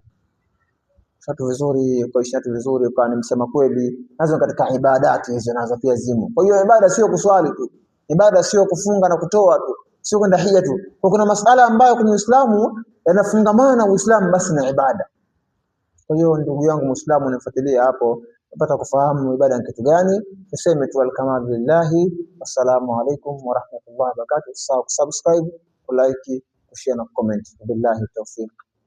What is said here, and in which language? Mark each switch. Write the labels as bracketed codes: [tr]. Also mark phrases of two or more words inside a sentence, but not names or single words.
[sw] Watu vizuri, kuishi watu vizuri, kwa nimsema kweli, nazo katika ibadati hizo nazo pia zimo. Kwa hiyo ibada sio kuswali tu, ibada sio kufunga na kutoa tu, sio kwenda hija tu. Kwa kuna masala ambayo kwenye Uislamu yanafungamana na Uislamu basi na ibada. Kwa hiyo ndugu yangu Muislamu unifuatilia hapo, upata kufahamu ibada ni kitu gani. Tuseme tu alhamdulillah, [ar] والسلام عليكم ورحمة الله وبركاته. [en] Subscribe, like, [sw] kushare na comment. [ar] بالله التوفيق.